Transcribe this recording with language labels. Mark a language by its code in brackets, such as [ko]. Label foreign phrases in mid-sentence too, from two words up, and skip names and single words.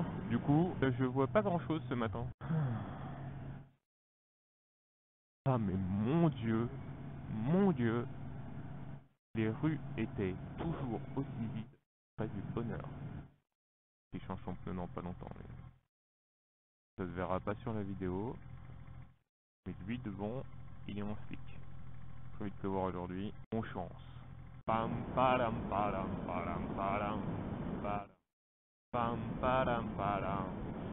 [fr] Du coup, je vois pas grand-chose ce matin. Ah mais mon Dieu, les rues étaient toujours aussi vides. Pas du bonheur. Il change son pneu dans pas longtemps. Mais ça se verra pas sur la vidéo. Mais lui devant, il est en slick. Prévu de pleuvoir aujourd'hui. Bon chance. Pam padam padam padam padam padam pam padam padam.